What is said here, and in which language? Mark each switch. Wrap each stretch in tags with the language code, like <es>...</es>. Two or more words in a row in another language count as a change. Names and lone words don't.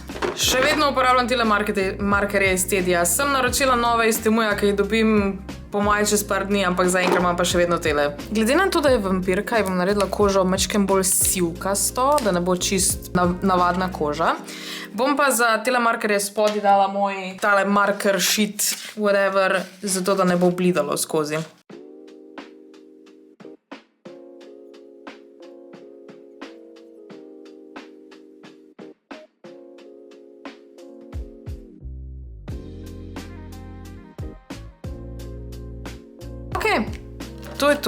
<sl>Še vedno uporabljam tile markerje iz Tedija. Sem naročila nove iz Temuja, ki jih dobim po moje čez par dni, ampak zaenkrat imam pa še vedno tele. Glede na to, da je vampirka, bom naredila kožo mačkem bolj sivkasto, da ne bo čist navadna koža. Bom pa za tele markerje spodaj dala moj tale</sl> <en>marker sheet, whatever,</en> <sl>zato da ne bo blidalo skozi. To je to.</sl>